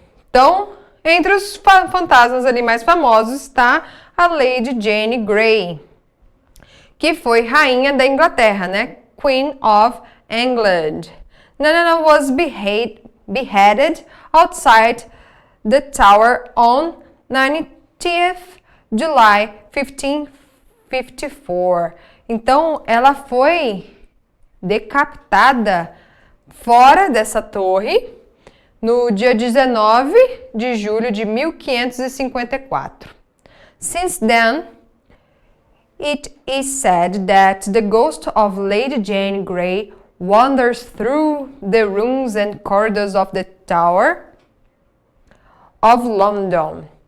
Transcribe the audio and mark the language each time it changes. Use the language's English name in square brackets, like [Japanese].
[Portuguese] Então, entre os fantasmas ali mais famosos está a Lady Jane Grey, que foi rainha da Inglaterra, né? [English] Queen of England. Nanana was beheaded outside the tower on 19th July 1554. [Portuguese] Então, ela foi decapitada fora dessa torre no dia 19 de julho de 1554. [English] Since then, it is said that the ghost of Lady Jane Grey wanders through the rooms and corridors of the Tower of London.